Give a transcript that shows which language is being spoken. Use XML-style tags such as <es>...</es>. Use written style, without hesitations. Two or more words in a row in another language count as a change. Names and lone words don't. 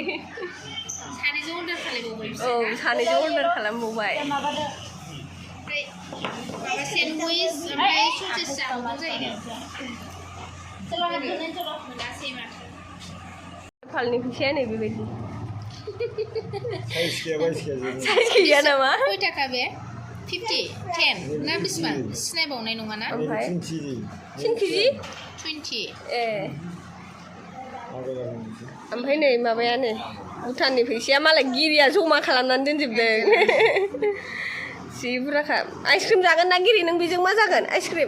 <brx>सानैजों अर्डार खालामबावबाय औ सानैजों अर्डार खालामबावबाय माबा सेन्डउइच ओमफ्राय ससेज जाबावगौ जायो फालनि फैसाया नै बेबायदि Size gaya Size gaya nama? Koi taka be? 50, 10, na बेसेबां सिनायबावनाय नङा ना? ओमफ्राय 10 केजि? 20. ओमफ्राय नै माबायानो भुटाननि फैसाया मालाय गिरिया जमा खालामनानै दोनजोबदों जि बुरजाखा आइसक्रिम जागोन ना गिरि नों बेजों मा जागोन आइसक्रिम</brx>